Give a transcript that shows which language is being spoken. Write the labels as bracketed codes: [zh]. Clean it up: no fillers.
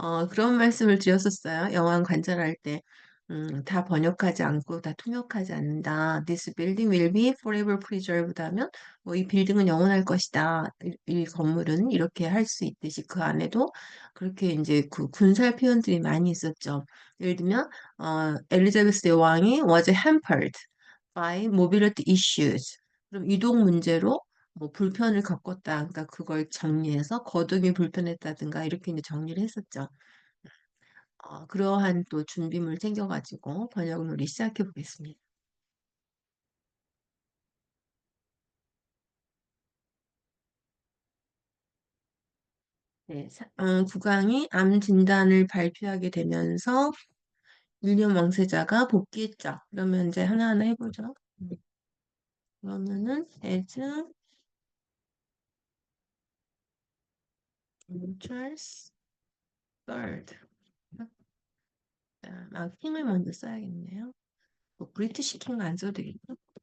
[ko] 그런 말씀을 드렸었어요. 영화 관찰할 때. 다 번역하지 않고 다 통역하지 않는다. [en] This building will be forever preserved [ko] 하면 뭐 이 빌딩은 영원할 것이다. 이 건물은 이렇게 할 수 있듯이 그 안에도 그렇게 이제 그 군사 표현들이 많이 있었죠. 예를 들면 엘리자베스 여왕이 [en] was hampered by mobility issues. [ko] 그럼 이동 문제로 뭐 불편을 겪었다. 그러니까 그걸 정리해서 거동이 불편했다든가 이렇게 이제 정리를 했었죠. 그러한 또 준비물 챙겨가지고 번역놀이 시작해 보겠습니다. 네, 국왕이 암 진단을 발표하게 되면서 윌리엄 왕세자가 복귀했죠. 그러면 이제 하나하나 해보죠. 그러면은 [en] as Charles III. [ko] 킹을 먼저 써야겠네요. 뭐 브리티시 킹 안 써도 되겠죠?